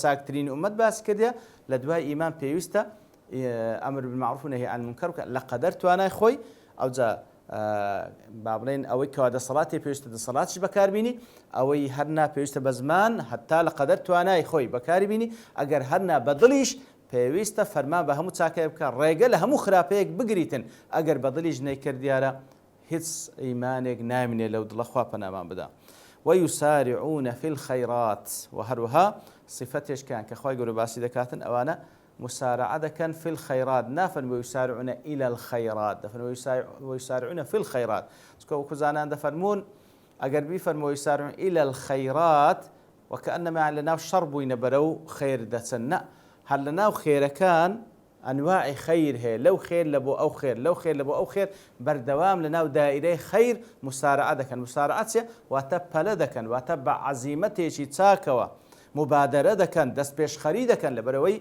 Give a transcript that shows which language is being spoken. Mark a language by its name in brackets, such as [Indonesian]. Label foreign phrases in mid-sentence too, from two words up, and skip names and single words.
[Central Kurdish] چاکترین ئومەت باسی کردێ لە دوای ئیمان پێویستە [Arabic] ئەمر بالمعروف و نهی عن المنکر [Central Kurdish] لە قەدەر توانای خۆی ئەوجا با بڵێن ئەوەی کەوا دەسەڵاتی پێویستە دەسەڵاتیش بەکاربینی ئەوەی هەرنا پێویستە بە زمان هەتا لە قەدەر توانای خۆی بەکاربینی ئەگەر هەرنا بە دڵیش پێویستە فەرمان بە هەموو چاکەیە بکە ڕێگە لە هەموو خراپەیەک بگریتن ئەگەر بە دڵیش نەیکرد دیارە هیچ ئیمانێک نامینێ لەو دڵە خوا پەنامان بدا [Arabic] ويسارعون في الخيرات [Central Kurdish] وهروها صفتێشکیان کە خوای گەورە باسی دەکاتن ئەوانە مسارعة دەکەن [Arabic] في الخيرات [Central Kurdish] نافن ويسارعون [Arabic] إلى الخيرات [Central Kurdish] دەفەرمون [Arabic] ويسارعون في الخيرات [Central Kurdish] وەکو زانان دەفەرمون ئەگەر بیفەرمون [Arabic] ويسارعون إلى الخيرات وكأنما [Central Kurdish] لەناو شەڕ بووینە بەرەو خێر دەچن نە هەر لەناو خێرەکان ئەنواعی خەیر هەیە لەو خێر لە بۆ ئەو خێر لەو خێر لە بۆ ئەو خێر بەردەوام لەناو دائیرەی خەیر مسارعە دەکەن مسارعە چێ واتە پەلە دەکەن واتە بە عەزیمەتێکی چاکەوە مبادرە دەکەن دەست پێشخەری دەکەن لەبەرەوەی